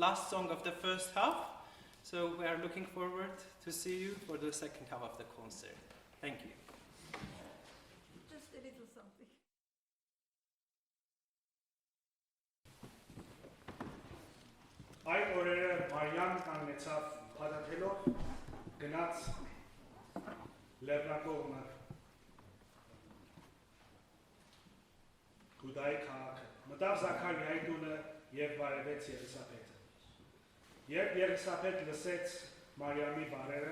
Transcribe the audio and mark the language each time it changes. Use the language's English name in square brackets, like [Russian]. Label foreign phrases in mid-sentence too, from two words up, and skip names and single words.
[English] song of the first half. So we are looking forward to see you for the second half of the concert. Thank you. Just a little something. [Armenian] Այդ օրերը Մարիամ կանգնեցավ փաթաթելով, գնաց Լեռնակողմը Գուդայի քաղաքը։ Մտավ Զաքարիայի տունը եւ բարևեց Եղիսաբեթը։ Երբ Եղիսաբեթ լսեց Մարիամի բառերը,